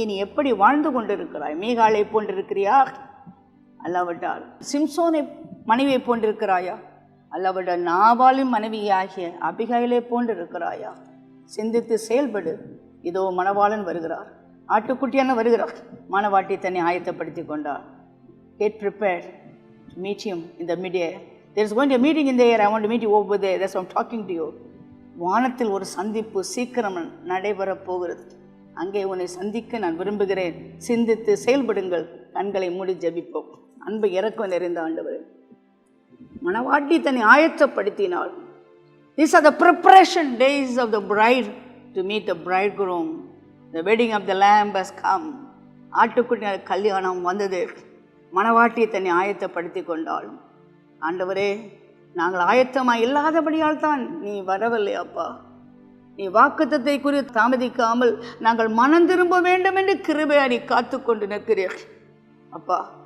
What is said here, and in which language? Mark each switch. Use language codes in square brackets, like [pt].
[ta] நீ எப்படி வாழ்ந்து கொண்டிருக்கிறாய்? மீகாலை போன்றிருக்கிறியா? அல்லாவிட்டால் சிம்சோனை மனைவியை போன்றிருக்கிறாயா? அல்லாவிட்டால் நாபாலின் மனைவியாகிய அபிகாயிலை போன்றிருக்கிறாயா? சிந்தித்து செயல்படு. இதோ மணவாளன் வருகிறார், ஆட்டுக்குட்டியான வருகிறார். மணவாட்டி தன்னை ஆயத்தப்படுத்தி கொண்டார். [en] Get prepared to meet him in the mid-air. There is going to be a meeting in the air. I want to meet you over there. That's why I'm talking to you. [ta] வானத்தில் ஒரு சந்திப்பு சீக்கிரம் நடைபெறப் போகிறது. அங்கே உன்னை சந்திக்க நான் விரும்புகிறேன். சிந்தித்து செயல்படுங்கள். கண்களை மூடி ஜெபிப்போம். அன்பு இரக்கம் நிறைந்த ஆண்டவரே, மணவாட்டி தன்னை ஆயத்தப்படுத்தினாள். [en] These are the preparation days of the bride to meet the bridegroom. The wedding of the lamb has come. [ta] ஆட்டுக்குட்டி கல்யாணம் வந்தது. மணவாட்டி தன்னை ஆயத்தப்படுத்தி கொண்டாள். ஆண்டவரே, நாங்கள் ஆயத்தமாக இல்லாதபடியால் தான் நீ வரவில்லை அப்பா. நீ வாக்குத்தத்தை குறித்து தாமதிக்காமல் நாங்கள் மனம் திரும்ப வேண்டும் என்று கிருபையா நீ காத்து கொண்டு நிற்கிறீர் அப்பா.